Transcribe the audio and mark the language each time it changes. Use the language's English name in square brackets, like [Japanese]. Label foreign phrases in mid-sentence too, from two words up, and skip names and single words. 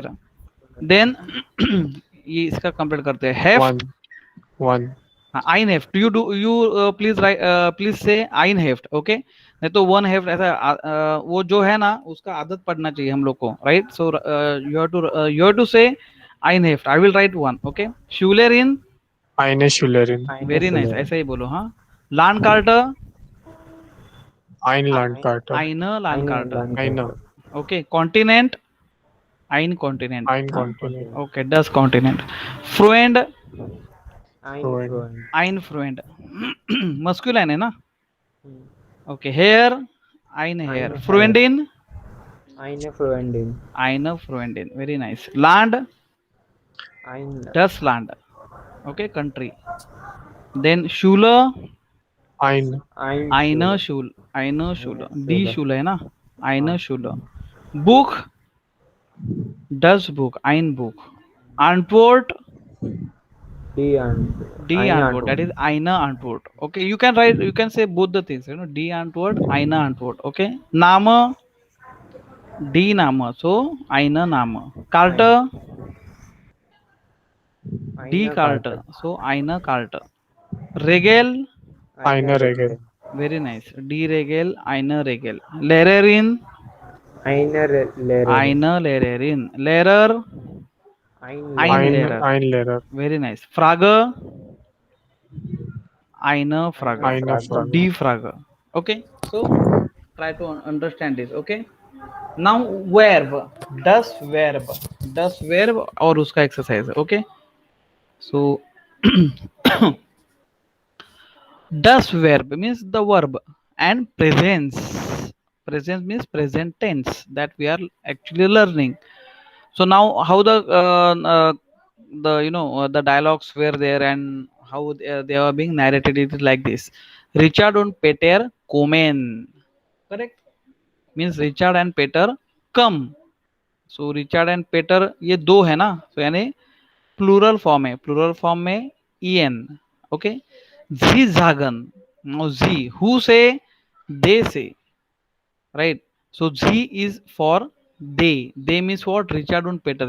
[Hindi] Then ये इसका कंप्लीट करते हैं. [German] Heft, [English] One. One. [German] ein Heft. [English] You please write, please say [German] ein Heft. [Hindi] Okay, नहीं तो वन हेफ्ट ऐसा वो जो है ना, उसका आदत पड़ना चाहिए हम लोग को, राइट? [English] so you have to say [German] ein Heft. [English] I will write one. ओके, [German] शूलेरिन, Eine Schülerin. [English] very nice, [Hindi] ऐसा ही बोलो. हाँ, लान कार्टर, [German] Ein Landkarte. Ein Landkarte. Eine. [English] ओके, कॉन्टिनेंट, [German] ein Kontinent. Ein Kontinent. ओके, das Kontinent. Freund, [English] Fluent. [German] ein Freund. [Hindi] मस्कुलाइन है ना. [German] ओके, Herr, ein Herr. Freundin, eine Freundin eine Freundin. [English] Very nice. [German] Land, ein das Land. [English] Okay, country. Then [German] Schule, Ein. eine Schule, eine Schule. Die Schule [Hindi] है ना, [German] eine Schule. Buch, das Buch, ein Buch. Antwort, die Antwort die Antwort. [English] That is [German] eine Antwort. [English] Okay, you can write, you can say both the things. You know, [German] die Antwort, eine Antwort. Okay. Name, die Name. So eine Name. Karte, die Karte. So eine Karte. Regel, Eine Regel. [English] very nice. [German] Die Regel, eine Regel. Lehrerin, eine Lehrerin eine Lehrerin. Lehrer, ein ein Lehrer. Ein Lehrer. [English] Very nice. [German] Frage, eine Frage. Eine Frage. Die Frage. [English] Okay, so try to understand this. Okay, now verb, [German] das verb, das verb [Hindi] और उसका exercise. [English] Okay, so das verb means the verb, and presence, presence means present tense that we are actually learning. So now how the the dialogues were there and how they are being narrated, it is like this. [German] Richard und Peter kommen. [English] Correct, means Richard and Peter come. [Hindi] So Richard and Peter ये दो है ना, so यानी [English] plural form [Hindi] है, [English] plural form [Hindi] में en. [English] ओके, [German] sie sagen. [English] no sie, who say, they say, right? So sie is for they. They means what? Richard and Peter.